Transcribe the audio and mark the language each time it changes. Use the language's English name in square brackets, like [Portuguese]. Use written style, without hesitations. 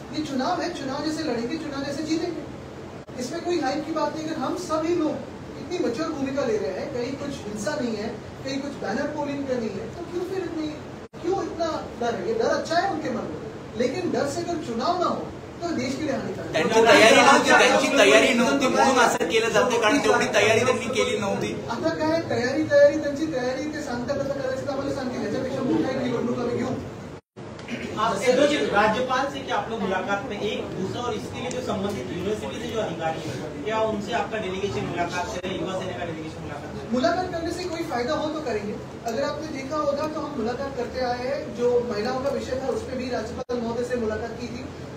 [Hindi] ये चुनाव है, चुनाव जैसे लड़ेंगे, चुनाव जैसे जीतेंगे. इसमें कोई हाइप की बात नहीं. अगर हम सभी लोग इतनी मैच्योर भूमिका ले रहे हैं, कहीं कुछ हिंसा नहीं है, कहीं कुछ बैनर पोलिंग का नहीं है, तो क्यों इतना डर है? ये डर अच्छा है उनके मन में, लेकिन डर से अगर चुनाव ना हो तो देश के लिए हानिकारक. [Marathi] त्यांची तयारी नव्हती म्हणून असं केलं जातं, कारण तेवढी तयारी त्यांनी केली नव्हती. आता काय तयारी त्यांची तयारी ते सांगतात कसं करायचं आम्हाला सांगतील. याच्यापेक्षा मोठा एक निवडणूक आम्ही घेऊ. [Hindi] राज्यपाल से क्या आप लोग मुलाकात में एक दूसरा, और इसके लिए जो संबंधित यूनिवर्सिटी से जो अधिकारी है, क्या उनसे आपका डेलीगेशन मुलाकात करें, युवा सेना का डेलीगेशन मुलाकात करने से कोई फायदा हो तो करेंगे. अगर आपने देखा होगा तो हम मुलाकात करते आए हैं. जो महिलाओं का विषय था उस पर भी राज्यपाल महोदय से मुलाकात की थी.